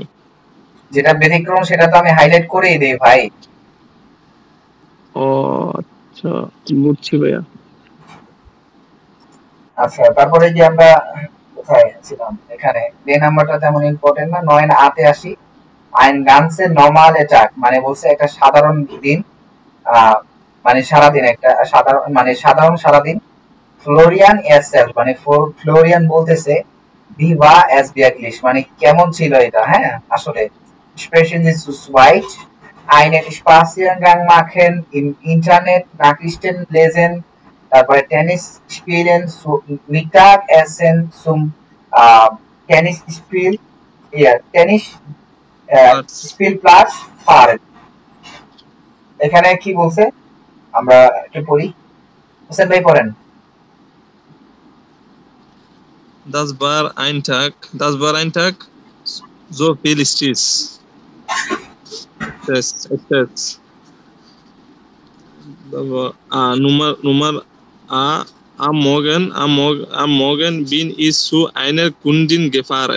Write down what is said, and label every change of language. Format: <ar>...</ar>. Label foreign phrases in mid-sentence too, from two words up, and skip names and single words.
<bn>যেটা ব্যতিক্রম সেটা তো আমি হাইলাইট করেই দেই ভাই। ও আচ্ছা, বুঝছি ভাইয়া। আচ্ছা, তারপরে যে আমরা কোথায় ছিলাম, এখানে ডে নাম্বারটা তেমন ইম্পর্টেন্ট না, 9 আতে আসি।</bn> <de>ein ganze normale Tag</de> <bn>মানে বলছে একটা সাধারণ দিন, মানে সারাদিন একটা সাধারণ সারাদিন। ফ্লোরিয়ান এরসেলফ মানে ফ্লোরিয়ান বলতেছে</bn> <de>wie war es wirklich</de> <bn>মানে কেমন ছিল এটা। হ্যাঁ আসলে</bn> <de>sprechen Sie zu zweit einen Spaziergang machen im Internet Nachrichten lesen,</de> <bn>তারপরে টেনিস</bn> <de>spielen, zu Mittag essen, zum Tennis spiel টেনিস Spielplatz fahren।</de> <bn>এখানে কি বলছে আমরা একটু পড়ি, হোসেন ভাই পড়েন।</bn> <de>Das war ein Tag, so viel Stress. Stress. Nummer A. Am Morgen bin ich zu einer Kundin gefahren.</de>